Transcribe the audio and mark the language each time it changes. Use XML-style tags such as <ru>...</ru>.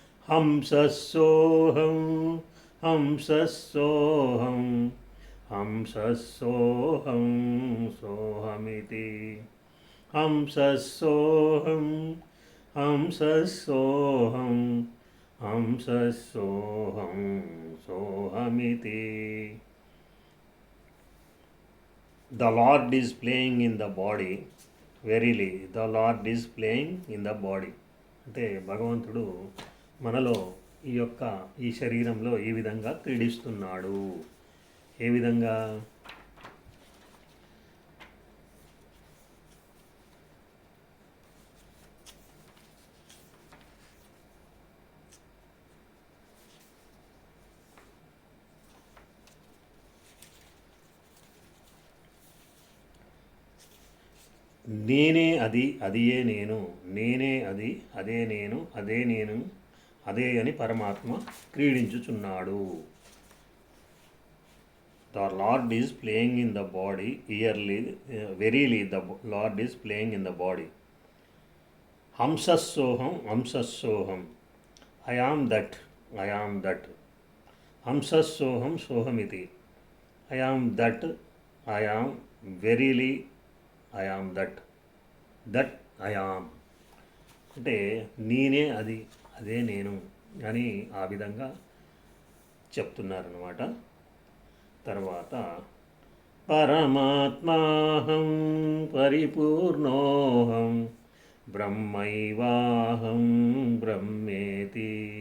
<sa>హంసస్సోహం హంసస్సోహం హంసస్సోహం సోహమితి హంసస్సోహం హంసస్సోహం హంసస్సోహం సోహమితి.</sa> <en>The Lord is playing in the body. Verily, the Lord is playing in the body.</en> <te>అంటే భగవంతుడు మనలో ఈ శరీరంలో ఈ విధంగా క్రీడిస్తున్నాడు. ఏ విధంగా? నేనే అది, అదియే నేను, నేనే అది, అదే నేను, అదే నేను, అదే అని పరమాత్మ క్రీడించుచున్నాడు.</te> <en>The Lord is playing in the body, verily the Lord is playing in the body.</en> <sa>Hamsassoham, Hamsassoham.</sa> <en>I am that, I am that.</en> <sa>Hamsassoham, Sohamiti.</sa> <en>I am that, I am, verily I am that, that I am.</en> <te>అంటే నేనే అది, అదే నేను అని ఆ విధంగా చెప్తున్నారన్నమాట.</te> <sa>తర్వాత పరమాత్మాహం పరిపూర్ణోహం బ్రహ్మైవాహం బ్రహ్మేతి.</sa>